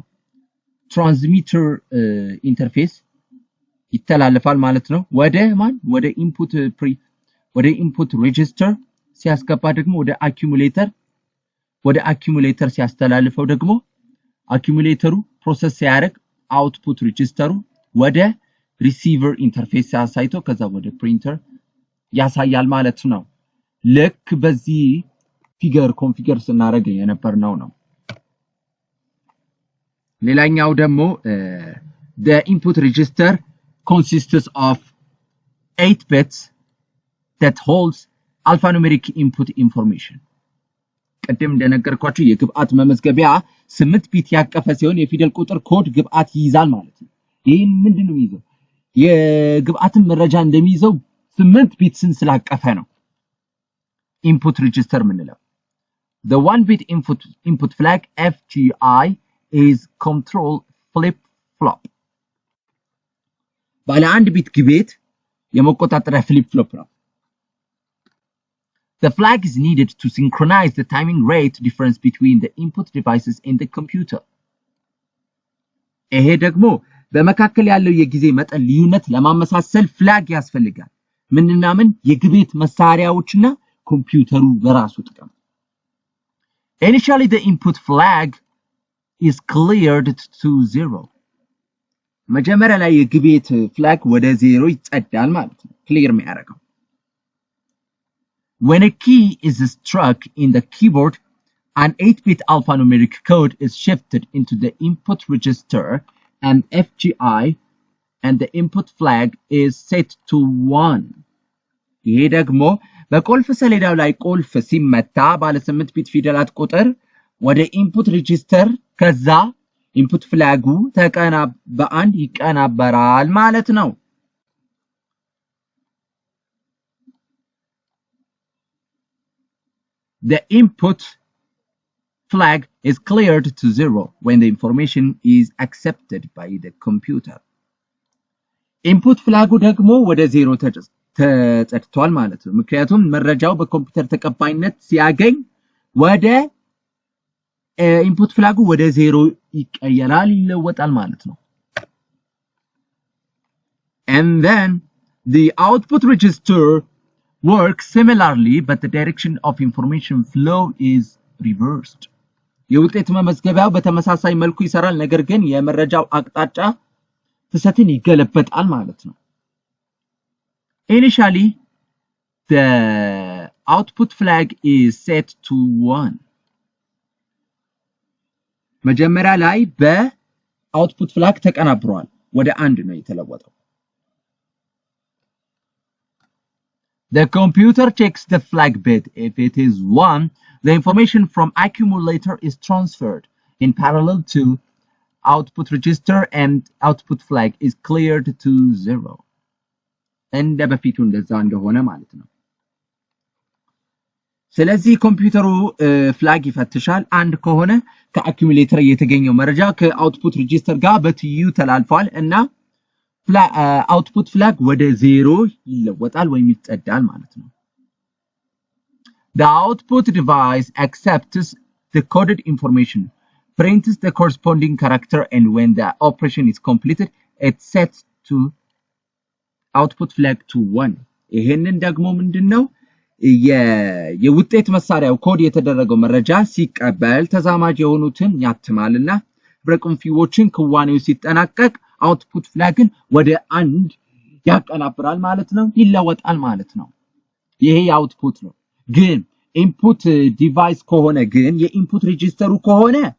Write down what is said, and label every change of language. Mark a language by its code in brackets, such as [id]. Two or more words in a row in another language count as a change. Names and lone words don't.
[en] transmitter interface [am] ይተላለፋል ማለት ነው። ወደ [en] input register [am] ሲያስገባ ደግሞ ወደ አኪሙሌተር ሲያስተላልፈው ደግሞ አኪሙሌተሩ ፕሮሰስ ሲያደርግ [en] output register [am] ወደ [en] receiver interface [am] ያሳይቶ ከዛ ወደ printer ያሳያል ማለት ነው። ልክ በዚህ [en] figure configure [am] ስናደርግ የነበርነው ነው። ሌላኛው ደግሞ [en] the input register consists of 8 bits that holds alphanumeric input information. [am] ቀደም እንደነገርኳችሁ የግብዓት መመዝገቢያ 8 ቢት ያቀፈ ሲሆን የፊደል ቁጥር ኮድ ግብዓት ይይዛል ማለት ነው። ይሄን ምንድነው የሚይዘው? የግብዓትን መረጃ እንደሚይዘው 8 ቢትስን ስላቀፈ ነው [en] input register [am] ምንለው። [en] The 1-bit input flag FGI is control flip flop. [am] ባለ 1 ቢት ግቤት የመቆጣጠሪያ ፍሊፕ ፍሎፕ ነው። [en] The flag is needed to synchronize the timing rate difference between the input devices and the computer. [am] ይሄ ደግሞ በመካከል ያለው የጊዜ መጠን ልዩነት ለማመሳሰል ፍላግ ያስፈልጋል። ምንና ምን? የግቤት መሳሪያዎችና ኮምፒውተሩ በራሱ ጥቅም። [en] Initially the input flag is cleared to 0. [am] መጀመሪያ ላይ የግቤት ፍላግ ወደ 0 ይጸዳል ማለት ነው። ክሊር የሚያደርገው [en] When a key is struck in the keyboard, an 8-bit alphanumeric code is shifted into the input register and FGI and the input flag is set to 1. [am] ይሄ ደግሞ በቁልፍ ሰሌዳው ላይ ቁልፍ ሲመታ ባለ 8 ቢት ፊደላት ቁጥር ወደ [en] input register [am] ከዛ ኢንፑት ፍላጉ በአንድ ይቀናበራል ማለት ነው። [en] The input flag is cleared to 0 when the information is accepted by the computer. Input flag [am] ደግሞ ወደ 0 ተጸድቷል ማለት ነው። ምክንያቱም መረጃው በኮምፒውተር ተቀባይነት ሲያገኝ ወደ ኢንፑት ፍላጉ ወደ 0 ይለወጣል ማለት ነው። [en] And then the output register works similarly, but the direction of information flow is reversed. [am] የውጤት መመዝገቢያው በተመሳሳይ መልኩ ይሰራል፣ ነገር ግን የመረጃው አቅጣጫ ፍሰትን ይገለበጣል ማለት ነው። [en] Initially, the output flag is set to 1. [am] መጀመሪያ ላይ በአውትፑት ፍላግ ተቀናብሯል፣ ወደ 1 ነው የተለወጠው። [en] The computer checks the flag bit. If it is 1, the information from accumulator is transferred in parallel to output register and output flag is cleared to 0. [am] እንደ በፊቱ እንደዛ እንደሆነ ማለት ነው። ስለዚህ ኮምፒውተሩ ፍላግ ይፈትሻል። አንድ ከሆነ ከአኩሙሌተር የተገኘው መረጃ ከአውትፑት ሬጂስተር ጋር በትይዩ ተላልፏል እና [en] output flag [am] ወደ 0 ይለወጣል ወይም ይጸዳል ማለት ነው። [en] The output device accepts the coded information, prints the corresponding character, and when the operation is completed, it sets to output flag to 1. [am] ይሄንን ደግሞ ምንድነው የውጤት መሳሪያው ኮድ የተደረገው መረጃ ሲቀበል ተዛማጅ የሆኑትን ያትማልና ብረቁንፊዎችን ክዋኔው ሲጠናቀቅ [en] output flag [am] ወደ 1 ያቀናብራል ማለት ነው ይለወጣል ማለት ነው ይሄ output ነው ግን [en] input device [am] ከሆነ ግን የኢንፑት ሬጂስተሩ ከሆነ